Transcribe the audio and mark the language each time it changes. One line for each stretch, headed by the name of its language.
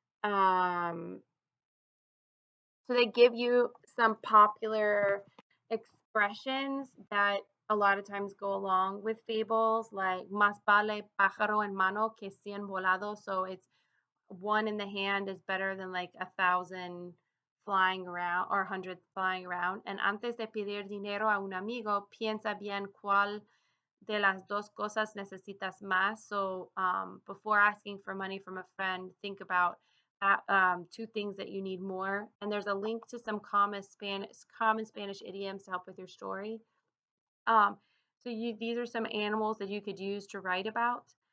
English: Um, so they give you some popular expressions that a lot of times go along with fables, like
Spanish: más vale pájaro en mano que cien volado.
English: So it's one in the hand is better than like 1,000 flying around or 100 flying around.
Spanish: And antes de pedir dinero a un amigo, piensa bien cuál de las dos cosas necesitas más.
English: So before asking for money from a friend, think about two things that you need more. And there's a link to some common Spanish idioms to help with your story. Um, these are some animals that you could use to write about.